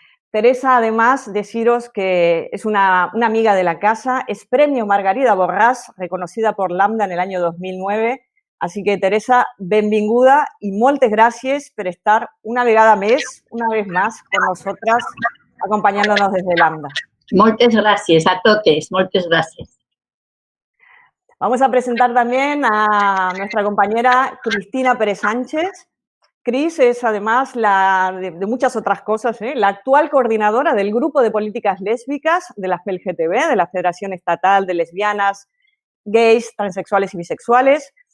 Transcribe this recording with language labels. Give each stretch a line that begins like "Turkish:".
Spanish: Teresa, además, deciros que es una amiga de la casa, es premio Margarida Borràs, reconocida por Lambda en el año 2009. Así que, Teresa,
Catalan: benvinguda
Spanish: y
Catalan: moltes gràcies
Spanish: por estar una vez más, con nosotras, acompañándonos desde Lambda.
Catalan: Moltes gràcies a totes, moltes gràcies.
Spanish: Vamos a presentar también a nuestra compañera Cristina Pérez Sánchez. Cris es, además, de muchas otras cosas, la actual coordinadora del Grupo de Políticas Lésbicas de la FELGTB, de la Federación Estatal de Lesbianas, Gays, Transexuales y Bisexuales.